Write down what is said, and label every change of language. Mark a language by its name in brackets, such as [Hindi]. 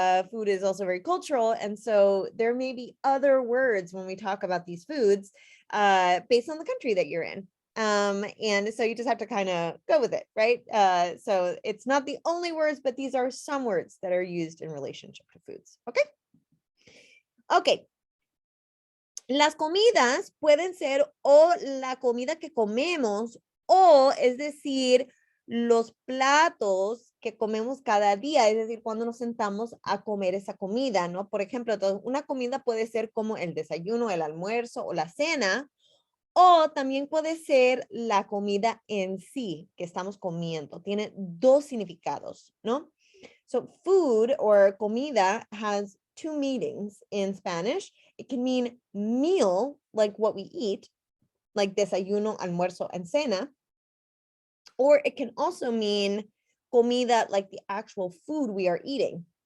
[English] Food is also very cultural. And so there may be other words when we talk about these foods based on the country that you're in. And so you just have to kind of go with it, right? So it's not the only words, but these are some words that are used in relationship to foods. Okay. Okay. [Spanish] Las comidas pueden ser o la comida que comemos o es decir, los platos que comemos cada día, es decir, cuando nos sentamos a comer esa comida, ¿no? Por ejemplo, una comida puede ser como el desayuno, el almuerzo o la cena, o también puede ser la comida en sí que estamos comiendo. Tiene dos significados, ¿no? [English] So food or comida has two meanings in Spanish. It can mean meal, like what we eat, like desayuno, almuerzo, and cena. Or it can also mean comida, like the actual food we are eating.